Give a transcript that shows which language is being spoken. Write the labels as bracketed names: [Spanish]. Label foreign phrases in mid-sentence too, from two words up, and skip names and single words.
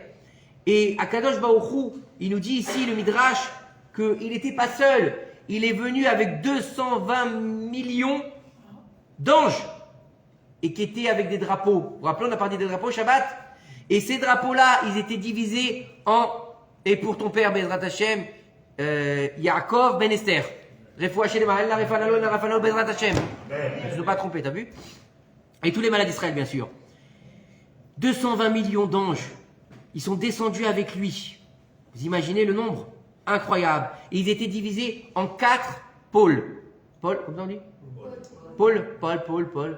[French] Et [Hebrew] Akadosh Baruch Hu, [French] il nous dit ici, le Midrash, qu'il n'était pas seul. Il est venu avec 220 millions d'anges et qui étaient avec des drapeaux. Vous vous rappelez, on a parlé des drapeaux Shabbat. Et ces drapeaux-là, ils étaent divisés en, et pour ton père [Hebrew] Bezrat Hashem, [French] Yaakov Ben Esther. [Hebrew] Refoua Shelema, El Rafanalo, El Rafanalo, Bezrat Hashem. [French] Je ne me suis pas trompé, t'as vu? Et tous les malades d'Israël, bien sûr. 220 millions d'anges, ils sont descendus avec lui. Vous imaginez le nombre? Incroyable. Et ils étaient divisés en 4 pôles. Paul, comment on dit? Paul.